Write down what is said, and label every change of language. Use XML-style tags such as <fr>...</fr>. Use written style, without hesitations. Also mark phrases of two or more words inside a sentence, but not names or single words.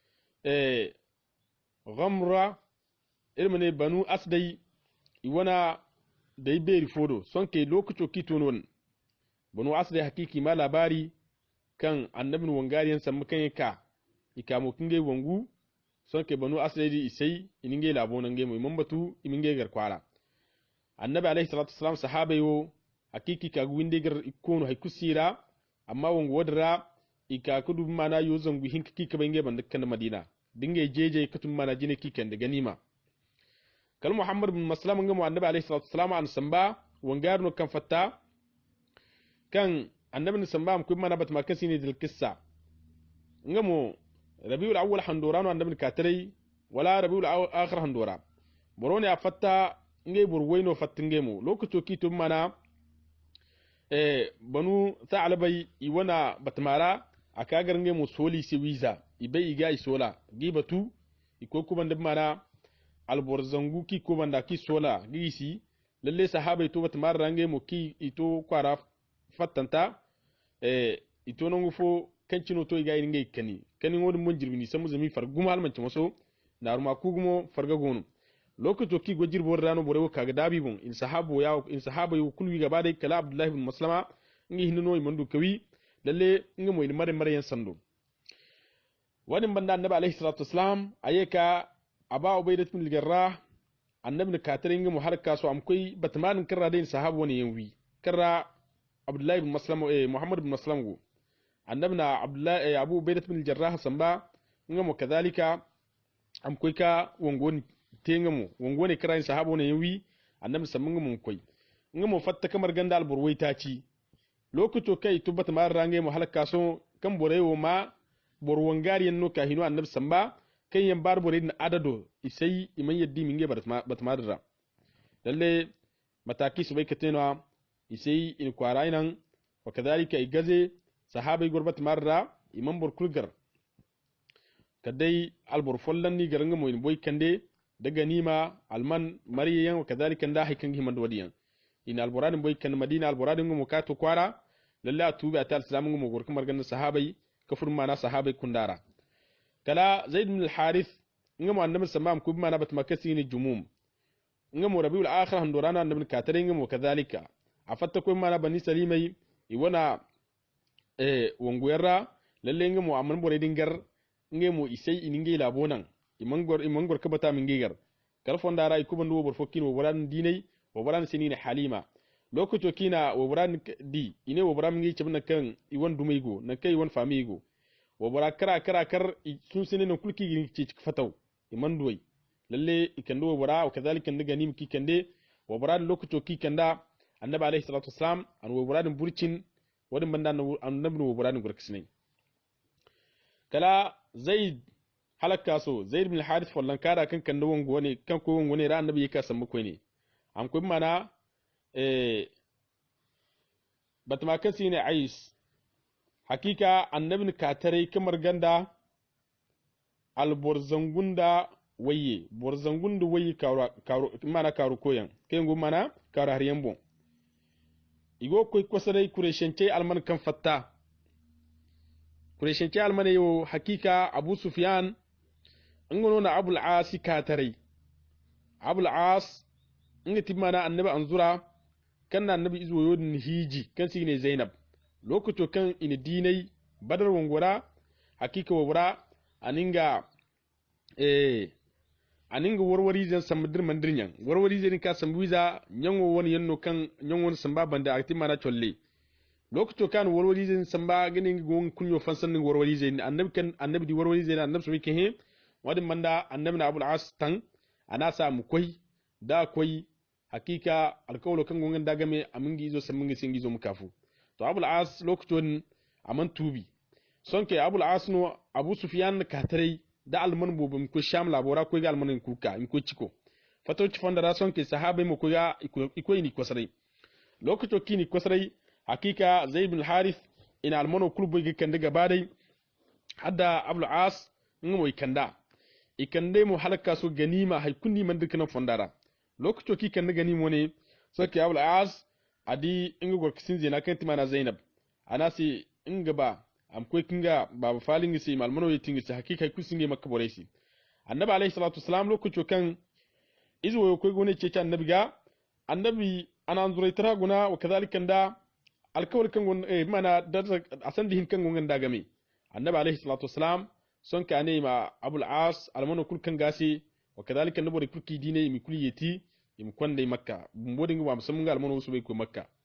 <kr>ghamra irmane banu asdai iwana dai beri fodo son ke lokaco kitonon banu asdai hakiki ma labari kan annabin wangariyan samma kan ka ikamo kinge wangu son ke banu asdai di isai ininge labonan ge mu mambatu iminge garkwara annabi</kr> <ar>عليه الصلاة والسلام</ar> <kr>sahaba yo hakiki ka winde gar ikono hay kusira amma wangu wadra ika kudu mana yo zangu hinkiki ka bange bandakan madina dinga jeje katum mana jine kiken da ganima kal muhammad bin maslam ngamu annabi</kr> <ar>عليه الصلاة والسلام</ar> <kr>an samba wangarno kan fatta kan annabi samba am kuma mana bat makasi ne dil qissa ngamu rabiul awwal handorano annabi katare wala rabiul akhir handora borone a fatta ngay burwayno fattingemo lokato kitum mana banu ta'alabay iwana batmara akagar ngemu soli si wiza ibai iga isola gibatu iko kuma da mana alborzangu ki kuma da ki sola gisi lalle sahabai to bat mar range mo ki ito kwara fattanta ito non fo kancino to iga inge kani wodi mon jirbini samu zami fargum halmanci maso naruma kugumo farga gonu lokato ki go jirbo rano borewo kaga dabi bon in sahabo yu kulwi gaba dai kala abdullah ibn maslama ngi hinno imandu kawi lalle ngi mo mare yan sando wani banda annabi</kr> <ar>عليه الصلاة والسلام</ar> <kr>ayeka aba ubaidat bin al-jarrah annabi ka tare ngi mu harka so am koi batman karra dai sahabo ne yanwi karra abdullah ibn maslama muhammad ibn maslam go annabi na abdullah abu ubaidat bin al-jarrah samba ngi mo kadhalika am koi ka wongoni tengamu wongoni karra sahabo ne yanwi annabi samman mu koi ngi mo fatta kamar ganda al-burwaita ci lokuto kai tubat ma range mu halaka so kan borewo ma borwangari yanno ka hinu annabi samba kan yan barbore na adado isai iman yaddi minge batmadra lalle mataki su bai katena isai in kwara inan</kr> <ar>وكذلك</ar> <kr>igaze sahabai gurbat marra imam burkulgar kadai albur follan ni garanga mo in boy kande daga nima alman mariyan</kr> <ar>وكذلك</ar> <kr>nda hikan himan wadiyan ina alboradin boy kan madina alboradin ngo ka to kwara lalle atubi ata islam ngo gor kamar gan sahabai kafur mana sahabai kundara kala zaid bin al-harith ngo annabi sallam ku mana bat makasi ni jumum ngo rabiul akhir handorana annabi katare ngo kadhalika afatta ko mana bani salimai iwana wonguyarra lalle ngo amman bore dingar ngo isai ininge labonan imangor kabata min gigar kalfon dara ikuban do bor fokkin wo waran dinai wo waran sinina halima lokato kina wo waran di ine wo waran ngi cebna kan iwon dumaigo na kai won famigo wo bara kar sun sinina kulki gi ci fataw imandoy lalle ikando wo bara kadhalika ndaga nim ki kande wo bara lokato ki kanda annabi</kr> <ar>عليه الصلاة والسلام</ar> <kr>an wo waran burcin wadin banda annabi wo waran gurkisnai kala zaid halakka so zaid bin harith fallan kara kan da wango ne kan ko wango ne ran annabi yake san muku ne am ko mana batma kasi ne ais hakika annabin katare kamar ganda alborzangunda waye borzangunda waye mana karu koyan kai ngo mana karu har yambo igo koy kosarai kureshence alman kan fatta kureshence alman yo hakika abu sufyan ngono na abul as katare abul as ngati mana annabi anzura kan annabi izo yodin hiji kan sine zainab lokato kan ina dinai badar wongora hakika wora aninga warwari zan samdir mandirnyan warwari zan ka sambiza nyango woni yanno kan nyango samba banda akti mana cholle lokato kan warwari zan samba ganin gon kunyo fansan warwari zan annabi di warwari zan annabi so yake he wadin manda annabi na abul as tan ana samu koi da koi hakika alkawlo kan gongan daga me amingi zo samingi singi zo mukafu to abul as lokacin aman tubi sonke abul as no abu sufyan katare da alman bobum ko sham labora ko ga alman kuka in ko ciko fato ci fondara sonke sahabai mo ko ga iko ni kosrai lokacin kini kosrai hakika zaid bin harith ina almano kulbo ga kan daga badai hadda abul as ngo ikanda ikande mu halaka so ganima hay kunni man dukkan fondara lokacin ki kan ganimo ne sonke abul as adi inga gorkisin zina kan timana zainab anasi inga ba am ko kinga baba falingi si malmano yitingi si hakika kusinge makka boresi annabi</kr> <ar>عليه الصلاة والسلام</ar> <kr>lokaco kan izwo ko gone ce annabi ga annabi anan zuraitara guna</kr> <ar>وكذلك</ar> <kr>da alkawar kan gon mana da asan dihin kan gon da game annabi</kr> <ar>عليه الصلاة والسلام</ar> <kr>son ka ne ma abul as almano kul kan gasi wa kadhalika nabo kulki dine mi kuliyeti im kwande makka mbodin wa musamman ga almano su bai ko makka</kr>